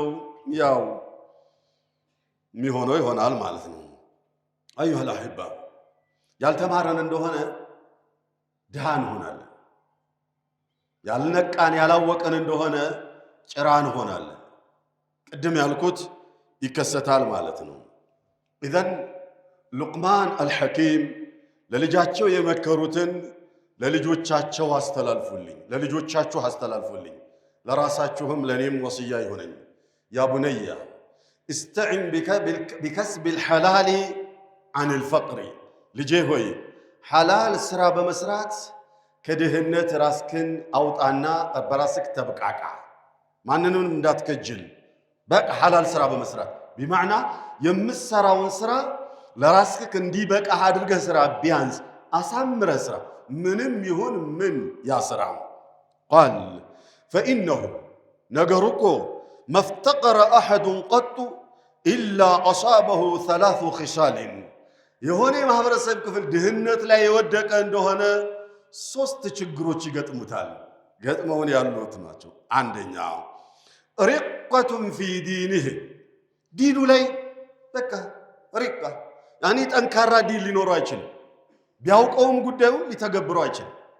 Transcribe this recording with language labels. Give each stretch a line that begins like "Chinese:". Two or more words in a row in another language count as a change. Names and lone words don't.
Amharic: ያው የሚሆነው ይሆናል ማለት ነው።
Arabic: أيها الأحباب
Amharic: ያልተማረን እንደሆነ ድሃ እንሆናለን። ያልነቃን ያላወቀን እንደሆነ ጭራ እንሆናለን። ቅድም ያልኩት ይከሰታል ማለት ነው። ኢዘን ሉቅማን አልሐኪም ለልጃቸው የመከሩትን ለልጆቻቸው አስተላልፉልኝ፣ ለልጆቻችሁ አስተላልፉልኝ፣ ለራሳችሁም ለኔም ወስያ ይሆነኝ።
Arabic: يا بني استعن بكسب الحلال عن الفقر
Amharic: ልጄ ሆይ ሐላል ስራ በመስራት ከድህነት ራስክን አውጣና በራስክ ተብቃቃ። ማንንም እንዳትከጅል። በቃ ሐላል ስራ በመስራት بمعنى የምትሰራውን ስራ ለራስክ እንዲበቃ አድርገህ ስራ። ቢያንስ አሳምረ ስራ። ምንም ይሁን ምን ያስራ።
Arabic: قال فإنه
Amharic: ነገሩኮ
Arabic: ما افتقر أحد قط إلا أصابه ثلاث خصال
Amharic: የሆነ ማህበረሰብ ክፍል ድህነት ላይ የወደቀ እንደሆነ ሶስት ችግሮች ይገጥሙታል። ገጥመውን ያሉት ናቸው። አንደኛ
Arabic: رقة في دينه
Amharic: ዲኑ ላይ በቃ ሪቃ ያኒ ጠንካራ ዲን ሊኖረው አይችልም። ቢያውቀውም ጉዳዩ ሊተገብረው አይችልም።